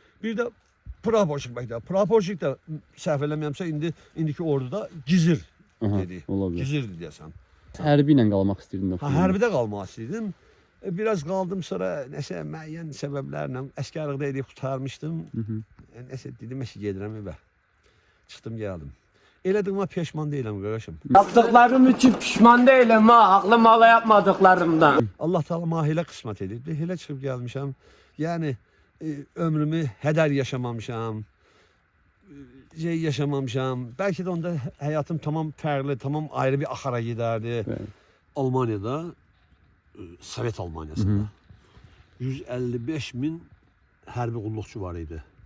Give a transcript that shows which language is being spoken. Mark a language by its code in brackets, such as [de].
[az] Bir də Prapoşki məktəbi. Prapoşki də səhv eləməyəmsə, indiki orduda Gizir dedi. Gizirdir deyəsən. Hərbi ilə qalmaq istəyirdin? Hərbidə qalmaq istəyirdim. Biraz qaldım, sonra nəsə müəyyən səbəblərlə əskərlikdə edib qurtarmışdım. Nəsə dedim, gedirəm evə. Çıxdım, gəldim. Elədiyimə peşman deyiləm, qardaşım. [tr] Yaptıklarım için pişman değilim ha. Aklım hala yapmadıklarımdan. [az] Allah Teala mahilə qismət edib. Elə çıxıb gəlmişəm. Yəni ömrümü hədər yaşamamışam. Yaşamamışam. Bəlkə də onda həyatım tamam fərqli, tamam ayrı bir axara gedərdi. Almaniyada, Sovet Almaniyasında 155 min hərbi qulluqçu var idi.